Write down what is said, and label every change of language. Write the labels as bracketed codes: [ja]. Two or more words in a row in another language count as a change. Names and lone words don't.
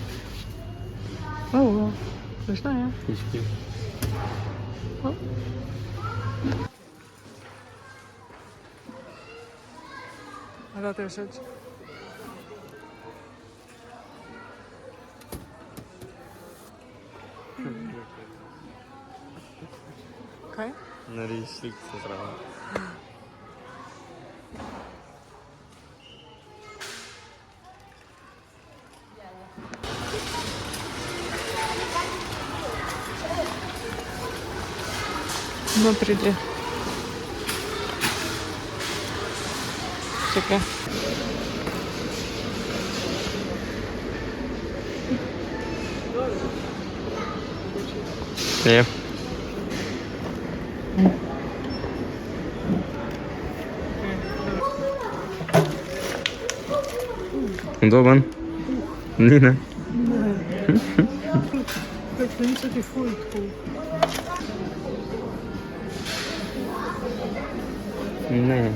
[pl] Oh, pyszna, nie? Kiś. O. [nl] dat is het. Oké. Naar die ziekte trouwens. [ru] Смотрите. [uk] Чекай. [nl] Ja. [ru] Удобен? [uk] Ні, не. [nl] Ik vind niet dat hij voelt. Nee.